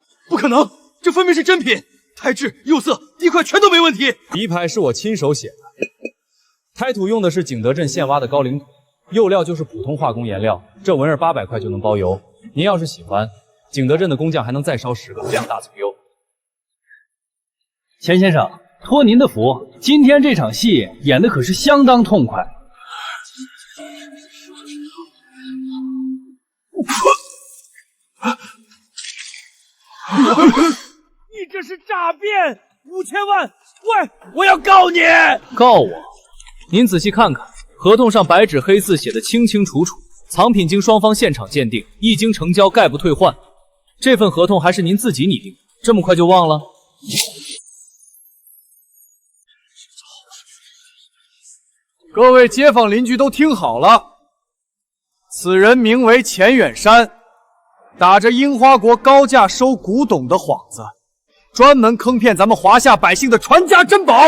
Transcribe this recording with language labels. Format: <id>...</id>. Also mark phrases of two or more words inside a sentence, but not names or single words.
<zh>不可能，這分明是真品，胎質、釉色、滴塊全都沒問題。底牌是我親手寫的，胎土用的是景德鎮現挖的高岭土，釉料就是普通化工颜料，這纹兒800塊就能包郵。您要是喜歡，景德鎮的工匠還能再燒10個，2大促優。钱先生，托您的福，今天這場戲演的可是相當痛快。你这是诈骗！5000万！喂，我要告你！告我？您仔細看看，合同上白紙黑字寫的清清楚楚，藏品經雙方現場鑑定，一經成交概不退換。這份合同還是您自己擬定的，這麼快就忘了？各位街坊鄰居都聽好了，此人名為錢遠山，打着櫻花國高價收古董的幌子，專門坑騙咱們華夏百姓的傳家珍寶。</zh>